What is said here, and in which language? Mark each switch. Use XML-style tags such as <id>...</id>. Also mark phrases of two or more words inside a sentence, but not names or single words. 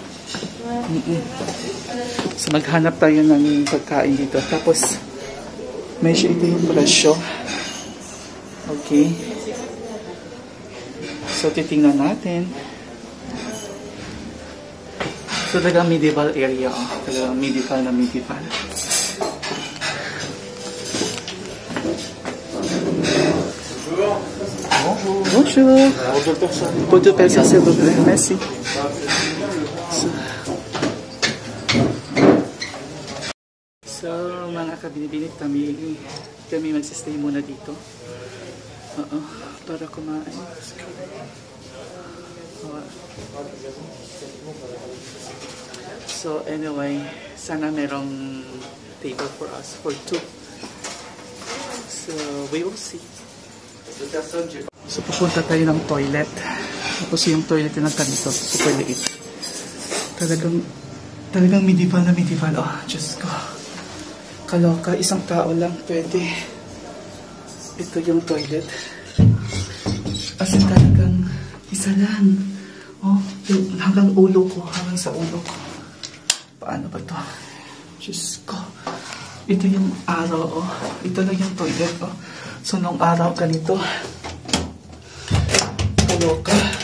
<tl>So, maghanap tayo ng pagkain dito. Tapos, medyo ito yung presyo. Okay. So, titingnan natin. So, talagang</tl> <en>medieval area.</en> <tl>Oh. Talagang medieval na medieval.</tl> <fr>Bonjour. Pour deux personnes, s'il vous plaît. Merci.</fr> <tl>So, mga kabinibini, kami magsistay muna dito. Para kumain. So, anyway, sana merong</tl> <en>table for us, for two. So, we will see. So,</en> <tl>pupunta tayo ng toilet. Tapos yung toilet na ganito, super liit. Talagang medieval na medieval. Oh, Diyos ko. Kaloka, isang tao lang pwede. Ito yung toilet.</tl> <en>As in</en> <tl>talagang isa lang. Oh, hanggang ulo ko, hanggang sa ulo ko. Paano ba to? Diyos ko. Ito yung araw, oh. Ito lang yung toilet, oh. So, nung araw ganito. Kaloka.</tl>